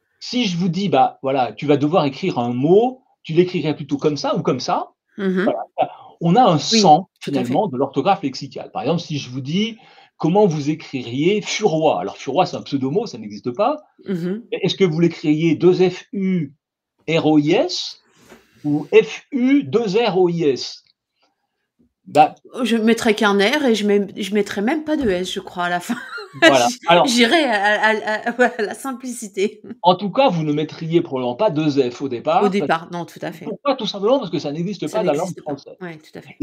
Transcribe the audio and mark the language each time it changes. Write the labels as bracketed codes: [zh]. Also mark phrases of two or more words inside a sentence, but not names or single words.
[fr] si je vous dis, bah voilà, tu vas devoir écrire un mot, tu l'écrirais plutôt comme ça ou comme ça, Mmh mh. voilà, on a un Oui, sens tout à fait. finalement de l'orthographe lexicale. Par exemple, si je vous dis comment vous écririez furoy. Alors furoy, c'est un pseudo-mot, ça n'existe pas. Mmh mh. Est-ce que vous l'écririez 2 F-U-R-O-I-S ou F-U 2 R-O-I-S? Bah, Je mettrais qu'un R et je mettrais même pas de S, je crois, à la fin. voilà. Alors, J'irais à la simplicité. en tout cas, vous ne mettriez probablement pas 2 F au Au départ. départ, non, tout à fait. Pourquoi? Tout simplement parce que ça n'existe Ça pas dans la langue n'existe pas. française. Ouais, tout à fait.